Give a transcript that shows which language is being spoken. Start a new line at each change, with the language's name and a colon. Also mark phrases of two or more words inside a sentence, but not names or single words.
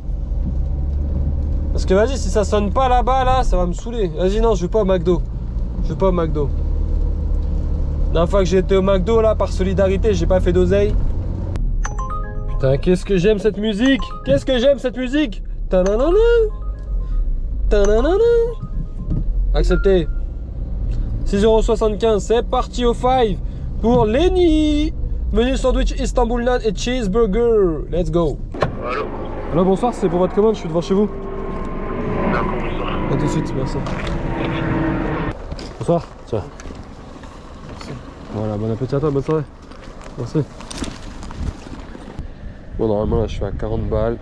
French: Parce que vas-y, si ça sonne pas là-bas, là, ça va me saouler. Vas-y, non, je vais pas au McDo. Je vais pas au McDo. La dernière fois que j'ai été au McDo, là, par solidarité, j'ai pas fait d'oseille. Putain, qu'est-ce que j'aime cette musique! Qu'est-ce que j'aime cette musique! Ta-na-na-na! Ta-na-na-na! Accepté. 6,75 €, c'est parti au 5 pour Lenny! Menu sandwich Istanbul naan et cheeseburger.
English: Let's go!
French: Allô? Alors bonsoir, c'est pour votre commande, je suis devant chez vous. D'accord, bonsoir. A tout de suite, merci. Bonsoir, tiens. Merci. Voilà, bon appétit à toi, bonne soirée. Merci. Bon, normalement là je suis à 40 balles.